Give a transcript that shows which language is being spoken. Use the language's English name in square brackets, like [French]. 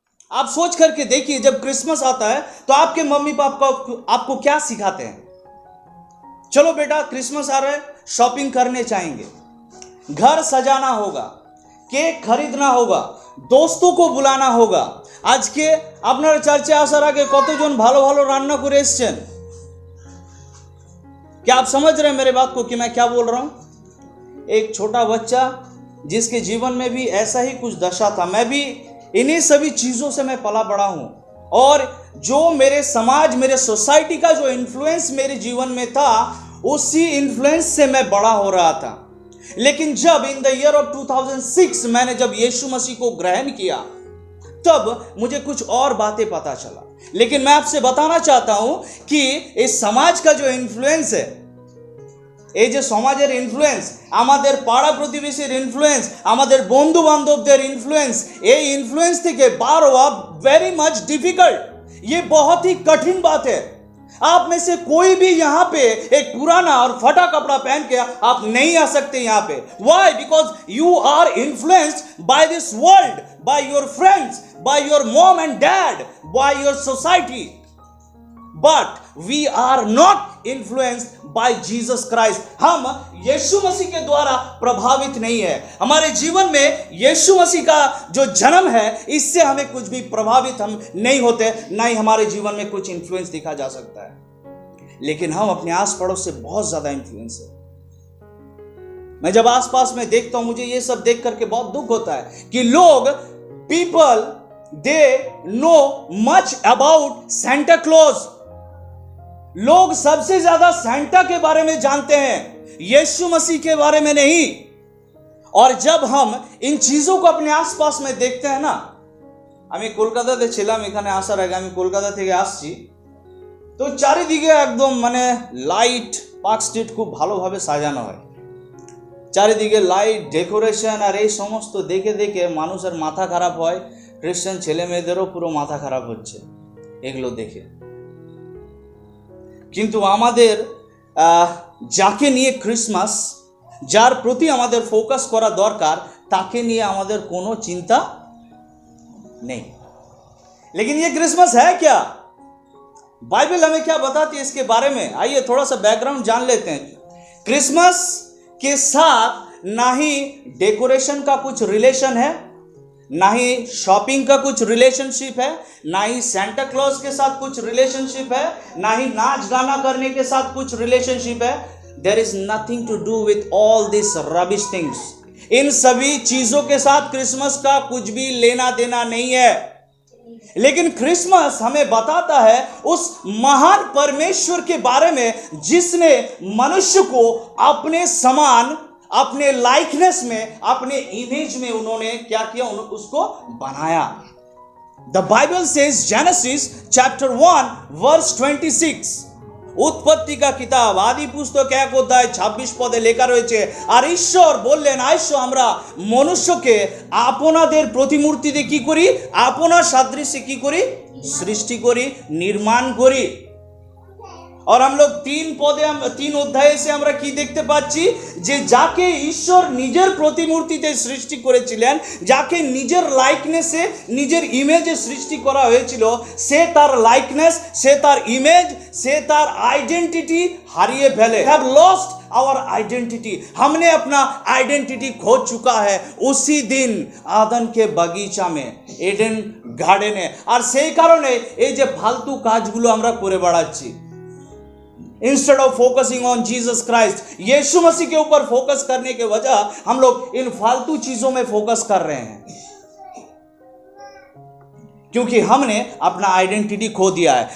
[Hindi] आप सोच करके देखिए, जब क्रिसमस आता है तो आपके मम्मी पापा आपको क्या सिखाते हैं? चलो बेटा क्रिसमस आ रहा है, शॉपिंग करने जाएंगे, घर सजाना होगा, केक खरीदना होगा, दोस्तों को बुलाना होगा। आज के [Bangla] আপনার চার্চে আসার আগে কতজন ভালো ভালো রান্না করে এসেছেন? [Hindi] क्या आप समझ रहे हैं मेरे बात को कि मैं क्या बोल रहा हूं? एक छोटा बच्चा जिसके जीवन में भी ऐसा ही कुछ दशा था, मैं भी इन्हीं सभी चीजों से मैं पला बड़ा हूं, और जो मेरे समाज, मेरे सोसाइटी का जो इन्फ्लुएंस मेरे जीवन में था, उसी इन्फ्लुएंस से मैं बड़ा हो रहा था। लेकिन जब [English] in the year of 2006 [Hindi] मैंने जब यीशु मसीह को ग्रहण किया, तब मुझे कुछ और बातें पता चला। लेकिन मैं आपसे बताना चाहता हूं कि इस समाज का जो इन्फ्लुएंस है, [Bangla] এই যে সমাজের ইনফ্লুয়েন্স, আমাদের পাড়া প্রতিবেশীর ইনফ্লুয়েন্স, আমাদের বন্ধু বান্ধবদের ইনফ্লুয়েন্স, এই ইনফ্লুয়েন্স থেকে বার হওয়া [English] Very much difficult. [Hindi] ये बहुत ही कठिन बात है। आप में से कोई भी यहाँ पे एक पुराना और फटा कपड़ा पहन के आप नहीं आ सकते यहाँ पे। [English] Why? Because you are influenced by this world, by your friends, by your mom and dad, by your society. But we are not influenced by Jesus Christ. [Hindi] हम यीशु मसीह के द्वारा प्रभावित नहीं है। हमारे जीवन में यीशु मसीह का जो जन्म है, इससे हमें कुछ भी प्रभावित हम नहीं होते, ना ही हमारे जीवन में कुछ इन्फ्लुएंस दिखा जा सकता है। लेकिन हम अपने आस पड़ोस से बहुत ज्यादा इन्फ्लुएंस है। मैं जब आसपास में देखता हूं, मुझे ये सब देख करके बहुत दुख होता है कि लोग, [English] People, they know much about Santa Claus. [Hindi] लोग सबसे ज्यादा सेंटा के बारे में जानते हैं, यीशु मसीह के बारे में नहीं। और जब हम इन चीजों को अपने आसपास में देखते हैं ना, [Bangla] আমি কলকাতাতে ছিলাম, এখানে আসার আগে আমি কলকাতা থেকে আসছি, তো চারিদিকে একদম মানে লাইট, পার্ক স্ট্রিট খুব ভালোভাবে সাজানো হয়, চারিদিকে লাইট, ডেকোরেশন, আর এই সমস্ত দেখে দেখে মানুষের মাথা খারাপ হয়। খ্রিস্টান ছেলে মেয়েদেরও পুরো মাথা খারাপ হচ্ছে এগুলো দেখে। কিন্তু আমাদের যাকে নিয়ে ক্রিসমাস, যার প্রতি আমাদের ফোকাস করা দরকার, তাকে নিয়ে আমাদের কোনো চিন্তা [Hindi] नहीं। लेकिन ये क्रिसमस है क्या? बाइबल हमें क्या बताती है इसके बारे में? आइए थोड़ा सा बैकग्राउंड जान लेते हैं। क्रिसमस के साथ ना ही डेकोरेशन का कुछ रिलेशन है, ना ही शॉपिंग का कुछ रिलेशनशिप है, ना ही सेंटा क्लॉज के साथ कुछ रिलेशनशिप है, ना ही नाच गाना करने के साथ कुछ रिलेशनशिप है। [English] There is nothing to do with all this rubbish things. [Hindi] इन सभी चीजों के साथ क्रिसमस का कुछ भी लेना देना नहीं है। लेकिन क्रिसमस हमें बताता है उस महान परमेश्वर के बारे में, जिसने मनुष्य को अपने समान, अपने लाइकनेस में, अपने इमेज में उन्होंने क्या किया? उसको बनाया। [English] the Bible says, Genesis chapter 1 verse 26, [Bangla] উৎপত্তি কা কিতাব, আদি পুস্তক 1 অধ্যায় 26 পদে লেখা রয়েছে, আর ঈশ্বর বললেন, আইসো আমরা মনুষ্যকে আপনাদের প্রতিমূর্তিতে কি করি? আপনার সাদৃশ্যে কি করি? সৃষ্টি করি, নির্মাণ করি। [Hindi] और हम लोग [Bangla] 3 অধ্যায়ে से আমরা কি দেখতে পাচ্ছি? যে যাকে ঈশ্বর নিজের প্রতিমূর্তিতে সৃষ্টি করেছিলেন, যাকে নিজের লাইকনেসে, নিজের ইমেজে সৃষ্টি করা হয়েছিল, সে তার লাইকনেস, সে তার ইমেজ, সে তার আইডেন্টিটি হারিয়ে ফেলে। [English] Have lost our identity. [Hindi] हमने अपना आइडेंटिटी खो चुका है उसी दिन आदन के बगीचा में, एडेन गार्डने। [Bangla] আর সেই কারণে এই যে ফালতু কাজগুলো আমরা করে বেড়াচ্ছি, [English] instead of focusing on Jesus Christ, [Hindi] यीशु मसीह के ऊपर फोकस करने के वजह हम लोग इन फालतू चीजों में फोकस कर रहे हैं, क्योंकि हमने अपना आइडेंटिटी खो दिया है।